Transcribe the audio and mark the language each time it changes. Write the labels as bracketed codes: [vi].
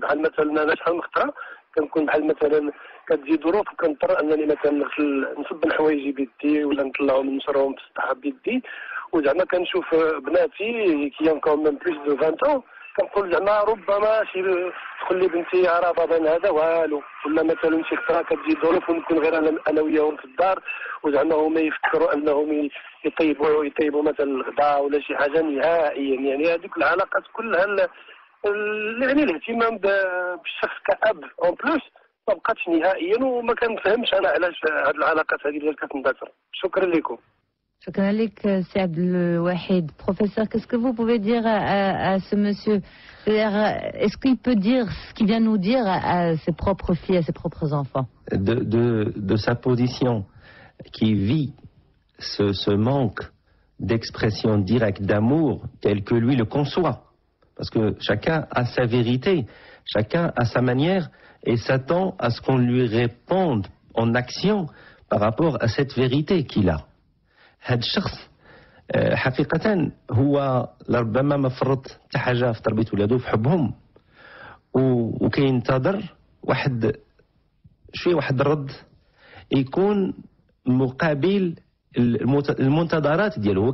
[fr] بحال مثلا انا شحال من خطره كنكون بحال مثلا كتجي ظروف وكنضطر انني مثلا نصب حوايجي بيدي ولا نطلعهم نشرهم في السطح بيدي، وزعما كنشوف بناتي كي كون من بلوس دو 20 كنقول زعما ربما شي تقول لي بنتي راه بابا هذا والو، ولا مثلا شي خطره كتجي ظروف ونكون غير انا وياهم في الدار، وزعما هما يفكروا انهم يطيبوا مثلا الغداء ولا شي حاجه نهائيا. يعني هذيك العلاقات كلها يعني الاهتمام بالشخص كأب اون بلوس ما بقاتش نهائيا، وما كنفهمش انا علاش هذه العلاقات هذه اللي كتندثر. شكرا لكم. شكرا لك سي عبد الواحد. Professeur, qu'est-ce que vous pouvez dire à ce monsieur? Est-ce qu'il peut dire ce qu'il vient nous dire à ses propres filles, à ses propres enfants? De sa position qui vit ce manque d'expression directe d'amour tel que lui le conçoit. Parce que chacun a sa vérité, chacun a sa manière et s'attend à ce qu'on lui réponde en action par rapport à cette vérité qu'il a. [ar] هذا الشخص حقيقة هو لربما ما فرط حتى حاجة في تربية ولاده في حبهم، وكينتظر واحد الرد يكون مقابل المنتظرات ديالو.